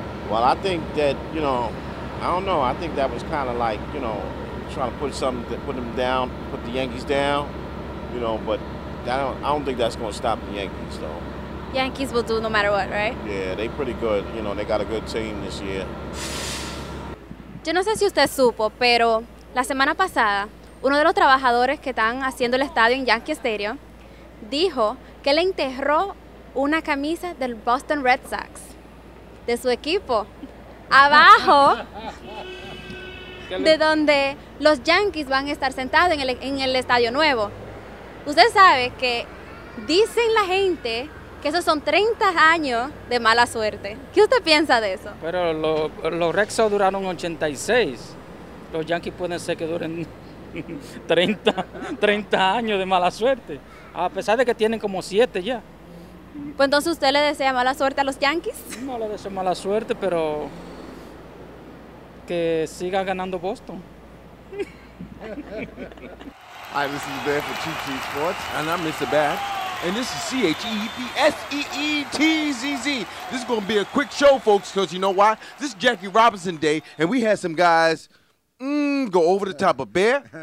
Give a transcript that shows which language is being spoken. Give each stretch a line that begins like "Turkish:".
English: Well, I think that, you know, I don't know. I think that was kind of like, you know, trying to put them down, put the Yankees down, you know, but I don't think that's going to stop the Yankees, though. Yankees will do no matter what, right? Yeah, they pretty good. You know, they got a good team this year.
Spanish: Yo no sé si usted supo, pero la semana pasada, uno de los trabajadores que están haciendo el estadio en Yankee Stadium dijo que le enterró una camisa del Boston Red Sox, de su equipo, abajo de donde los Yankees van a estar sentados en el estadio nuevo. Usted sabe que dicen la gente que esos son 30 años de mala suerte. ¿Qué usted piensa de eso? Pero los Red Sox duraron 86. Los Yankees pueden ser que duren 30 años de mala suerte, a pesar de que tienen como 7 ya. Pues entonces usted le desea mala suerte a los Yankees. No le deseo mala suerte, pero que siga ganando Boston.
English: Hi, this is Bear for Cheap Seat Sports. And I'm Mr. Bad. And this is CHEEPSEETZZ. This is going to be a quick show, folks, because you know why? This is Jackie Robinson Day, and we had some guys go over the top of Bear.